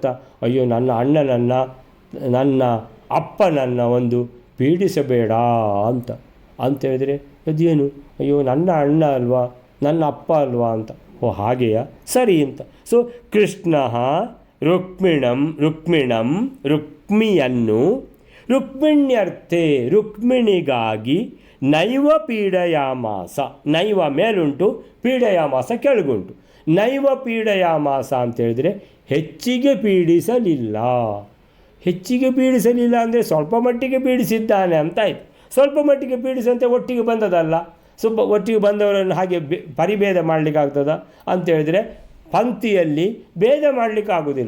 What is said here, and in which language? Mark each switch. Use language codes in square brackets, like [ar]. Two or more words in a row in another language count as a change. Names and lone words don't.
[kn] ಅಯ್ಯೋ ನನ್ನ ಅಣ್ಣನನ್ನು, ನನ್ನ ಅಪ್ಪನನ್ನು ಒಂದು ಪೀಡಿಸಬೇಡ ಅಂತೇಳಿದರೆ ಅದೇನು? ಅಯ್ಯೋ ನನ್ನ ಅಣ್ಣ ಅಲ್ವಾ, ನನ್ನ ಅಪ್ಪ ಅಲ್ವಾ ಅಂತ. ಓ ಹಾಗೆಯಾ, ಸರಿ ಅಂತ. ಸೊ ಕೃಷ್ಣ ರುಕ್ಮಿಣಿಯನ್ನು ರುಕ್ಮಿಣ್ಯರ್ಥೆ ರುಕ್ಮಿಣಿಗಾಗಿ [sa] ನೈವ ಪೀಡಯಾಮಾಸ. [kn] ನೈವ ಮೇಲುಂಟು, ಪೀಡಯಾಮಾಸ ಕೆಳಗುಂಟು. [sa] ನೈವ ಪೀಡಯಾಮಾಸ [kn] ಅಂತೇಳಿದರೆ ಹೆಚ್ಚಿಗೆ ಪೀಡಿಸಲಿಲ್ಲ. ಹೆಚ್ಚಿಗೆ ಪೀಡಿಸಲಿಲ್ಲ ಅಂದರೆ ಸ್ವಲ್ಪ ಮಟ್ಟಿಗೆ ಪೀಡಿಸಿದ್ದಾನೆ ಅಂತ ಆಯಿತು. ಸ್ವಲ್ಪ ಮಟ್ಟಿಗೆ ಪೀಡಿಸಂತೆ ಒಟ್ಟಿಗೆ ಬಂದದಲ್ಲ. ಸ್ವಲ್ಪ ಒಟ್ಟಿಗೆ ಬಂದವರನ್ನು ಹಾಗೆ ಪರಿಭೇದ ಮಾಡಲಿಕ್ಕಾಗ್ತದ ಅಂತೇಳಿದರೆ ಪಂಕ್ತಿಯಲ್ಲಿ ಭೇದ ಮಾಡಲಿಕ್ಕೆ ಆಗೋದಿಲ್ಲ.